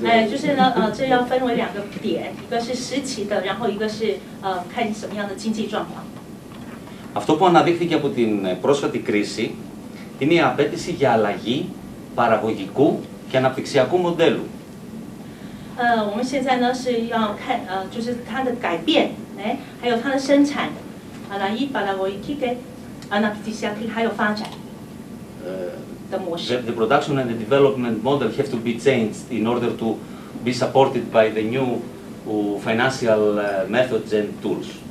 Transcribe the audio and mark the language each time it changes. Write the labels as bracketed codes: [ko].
[zh] 就是呢，这要分为2个点，一个是时期的，然后一个是看什么样的经济状况。 [el] Αυτό που αναδείχθηκε από την πρόσφατη κρίση είναι η απέτηση για αλλαγή παραγωγικού και αναπτυξιακού μοντέλου. [zh] 我们现在呢是要看就是它的改变，还有它的生产，来 [el] paragogiki και αναπτυξιακή [zh] 还有发展的模式。 [en] The production and the development model have to be changed in order to be supported by the new financial methods and tools.